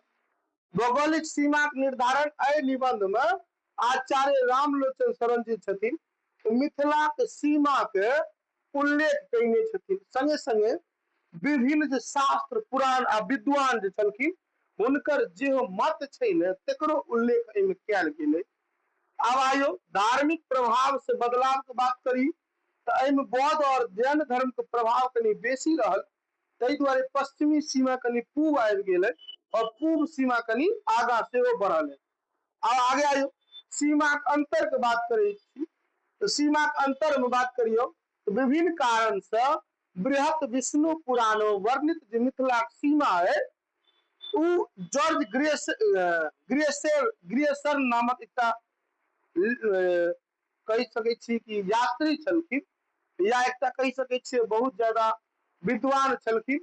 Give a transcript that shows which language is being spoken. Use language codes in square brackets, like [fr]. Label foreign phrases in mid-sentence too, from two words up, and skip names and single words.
[mai] भौगोलिक सीमा के निर्धारण एहि निबंध में आचार्य रामलोचन शरण जी छथिन मिथिला के सीमा के उल्लेख कयने छथिन। संगे संगे विभिन्न जे शास्त्र पुराण आ विद्वान जे छलखिन हुनकर जे मत छै ने तकरो उल्लेख एहिमे कयल गेलै। अब आइयो धार्मिक प्रभाव से बदलाव के बात करी तो एहिमे बौद्ध और जैन धर्म के प्रभाव कनी बेसी रहल, ताहि दुआरे पश्चिमी सीमा कनी पूर्व आबि गेलै और पूर्व सीमा कनी आगा सेहो बढ़ल है। अब आगे आइयो सीमा के अंतर के बात करै छी तो सीमा के अंतर में बात करियो तो विभिन्न कारण से बृहत विष्णु पुराण वर्णित जो मिथिला के सीमा है उ जॉर्ज ग्रियसर नामक एकटा कहि सकै छी कि यात्री छलखिन, या एकटा कहि सकै छियै बहुत ज्यादा विद्वान छलखिन।